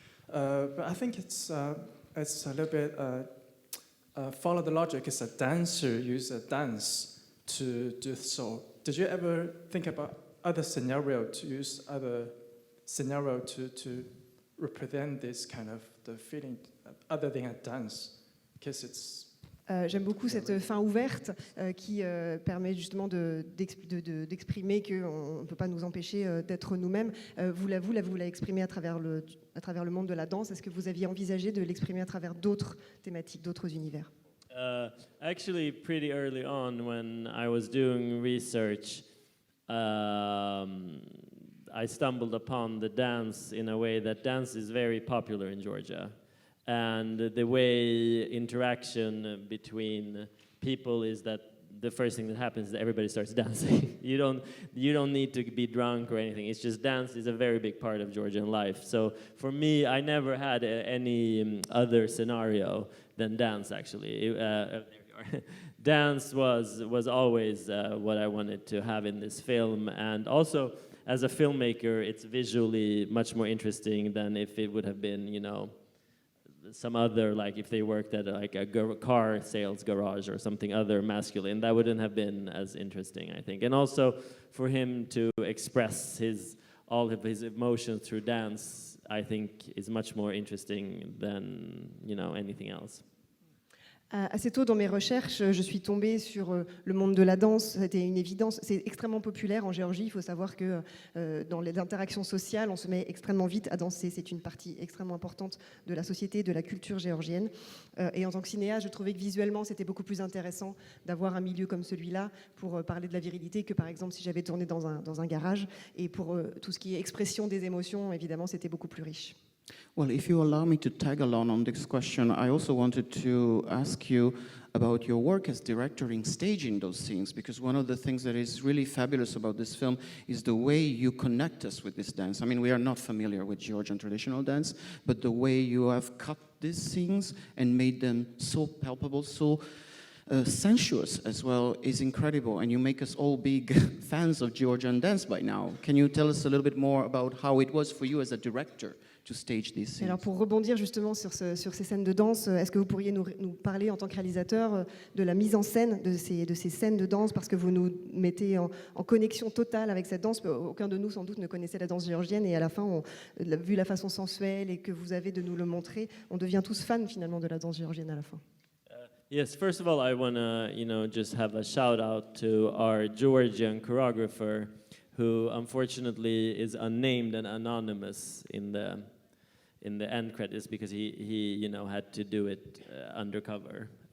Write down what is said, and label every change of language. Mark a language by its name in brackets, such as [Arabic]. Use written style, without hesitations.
[English] But I think it's a little bit follow the logic. As a dancer, use a dance to do so. Did you ever think about other scenario to use other scenario to represent this kind of the feeling other than a dance? Because it's [French] J'aime beaucoup cette fin ouverte qui permet justement d'exprimer qu'on ne peut pas nous empêcher d'être nous-mêmes. Vous l'avez exprimé à travers le monde de la danse. Est-ce que vous aviez envisagé de l'exprimer à travers d'autres thématiques, d'autres univers? [English] Actually, pretty early on when I was doing research, I stumbled upon the dance in a way that dance is very popular in Georgia. And the way interaction between people is that the first thing that happens is that everybody starts dancing. You don't need to be drunk or anything. It's just dance is a very big part of Georgian life. So for me, I never had any other scenario than dance, actually. There you are. Dance was always what I wanted to have in this film. And also, as a filmmaker, it's visually much more interesting than if it would have been, you know, some other, like if they worked at like a car sales garage or something other masculine, that wouldn't have been as interesting, I think. And also for him to express all of his emotions through dance, I think is much more interesting than, you know, anything else. [French] Assez tôt dans mes recherches, je suis tombée sur le monde de la danse. C'était une évidence. C'est extrêmement populaire en Géorgie. Il faut savoir que dans les interactions sociales, on se met extrêmement vite à danser. C'est une partie extrêmement importante de la société, de la culture géorgienne. Et en tant que cinéaste, je trouvais que visuellement, c'était beaucoup plus intéressant d'avoir un milieu comme celui-là pour parler de la virilité que, par exemple, si j'avais tourné dans un garage. Et pour tout ce qui est expression des émotions, évidemment, c'était beaucoup plus riche. [English] Well, if you allow me to tag along on this question, I also wanted to ask you about your work as director in staging those scenes, because one of the things that is really fabulous about this film is the way you connect us with this dance. I mean, we are not familiar with Georgian traditional dance, but the way you have cut these scenes and made them so palpable, so sensuous as well is incredible, and you make us all big fans of Georgian dance by now. Can you tell us a little bit more about how it was for you as a director to stage these scenes? [French] Alors pour rebondir justement sur ces scènes de danse, est-ce que vous pourriez nous parler en tant que réalisateur de la mise en scène de ces scènes de danse, parce que vous nous mettez en connexion totale avec cette danse. Aucun de nous sans doute ne connaissait la danse géorgienne, et à la fin, vu la façon sensuelle et que vous avez de nous le montrer, on devient tous fans finalement de la danse géorgienne à la fin. [English] Yes, first of all, I want to, just have a shout out to our Georgian choreographer, who unfortunately is unnamed and anonymous in the end credits because he had to do it undercover.